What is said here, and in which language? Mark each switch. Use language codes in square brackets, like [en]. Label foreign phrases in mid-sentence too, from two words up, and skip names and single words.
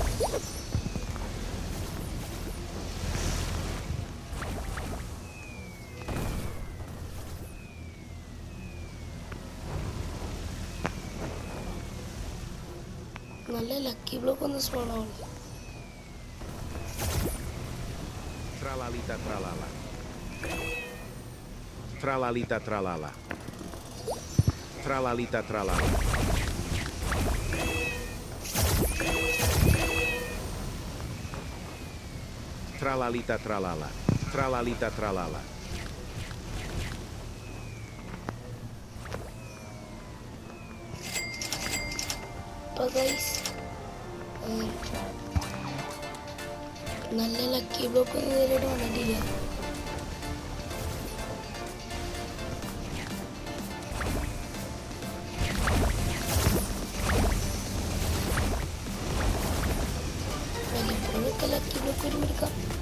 [ml] നല്ല [en] lucky block [ml] ഒന്ന് സ്പോൺ ആവും. Tralalita tralala. Tralalita tralala. Tralalita tralala. Tralalita tralala. Tralalita tralala. അപ്പോൾ ഗൈസ് നല്ല [en] lucky block [ml] നേരിട്ട് വന്നിട്ടില്ല. വല്ലപ്പോഴൊക്കെ [en] lucky block [ml] വരുമ്പോൾ എടുക്കാം.